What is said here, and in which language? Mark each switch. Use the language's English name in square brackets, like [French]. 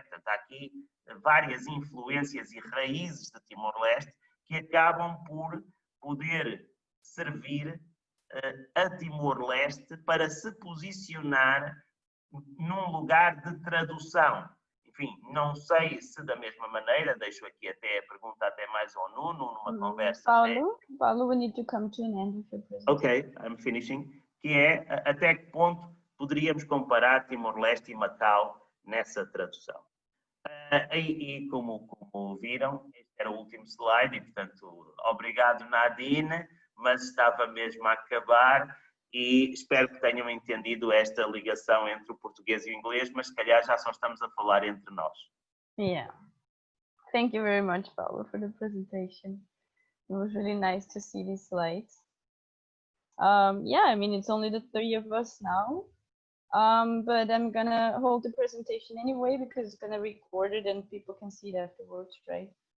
[Portuguese] Portanto, há aqui várias influências e raízes de Timor-Leste que acabam por poder servir a Timor-Leste para se posicionar num lugar de tradução. Enfim, não sei se da mesma maneira, deixo aqui até a pergunta até mais ao Nuno, numa conversa... [English] Paulo, we need to come to an end of your presentation. Ok, I'm finishing. [Portuguese] Que é, até que ponto poderíamos comparar Timor-Leste e Macau nessa tradução. E como viram, este era o último slide e, portanto, obrigado Nadine, mas estava mesmo a acabar e espero que tenham entendido esta ligação entre o português e o inglês, mas se calhar já só estamos a falar entre nós. [English] Yeah. Thank you very much, Paulo, for the presentation. It was really nice to see these slides. Yeah, I mean, it's only the three of us now, but I'm gonna hold the presentation anyway because it's gonna record it and people can see it afterwards, right?